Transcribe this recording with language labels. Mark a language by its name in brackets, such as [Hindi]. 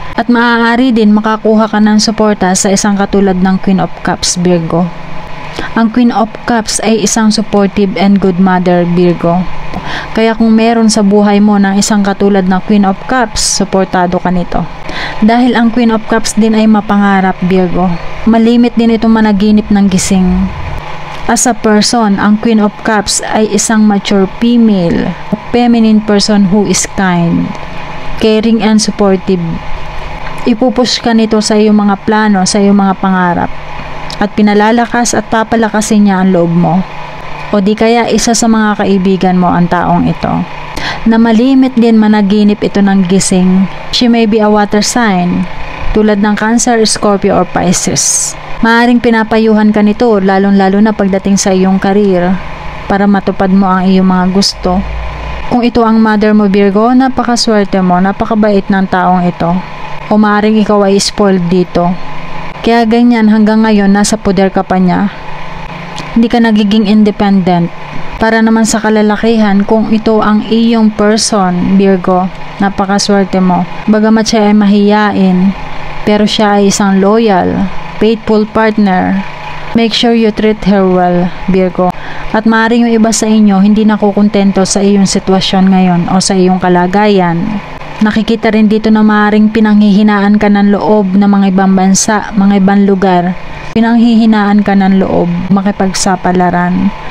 [Filipino] At maaari din makakuha ka ng suporta sa isang katulad ng Queen of Cups Virgo. Ang Queen of Cups ay isang [English] supportive and good mother [Filipino] Virgo. Kaya kung meron sa buhay mo ng isang katulad ng Queen of Cups, suportado ka nito. Dahil ang Queen of Cups din ay mapangarap Virgo. Malimit din itong managinip ng gising. [English] As a person, [Filipino] ang Queen of Cups ay isang [English] mature female, a feminine person who is kind, caring and supportive. [Filipino] Ipupush ka nito sa iyong mga plano, sa iyong mga pangarap, at pinalalakas at papalakasin niya ang loob mo. O di kaya isa sa mga kaibigan mo ang taong ito. Na malimit din managinip ito ng gising. [English] She may be a water sign, [Filipino] tulad ng [English] Cancer, Scorpio or Pisces. [Filipino] Maaring pinapayuhan ka nito lalong-lalo na pagdating sa iyong career para matupad mo ang iyong mga gusto. Kung ito ang mother mo Virgo, napakaswerte mo, napakabait ng taong ito. O maaring ikaw ay spoiled dito. Kaya ganyan hanggang ngayon nasa poder ka pa niya. Hindi ka nagiging independent. Para naman sa kalalakihan, kung ito ang iyong person Virgo, napakaswerte mo. Bagamat siya ay mahiyain, pero siya ay isang [English] loyal, faithful partner. Make sure you treat her well Virgo. [Filipino] At maaaring yung iba sa inyo hindi nakukontento sa iyong sitwasyon ngayon o sa iyong kalagayan. Nakikita rin dito na maaaring pinanghihinaan ka ng loob ng mga ibang bansa, mga ibang lugar. Pinanghihinaan ka ng loob, makipagsapalaran.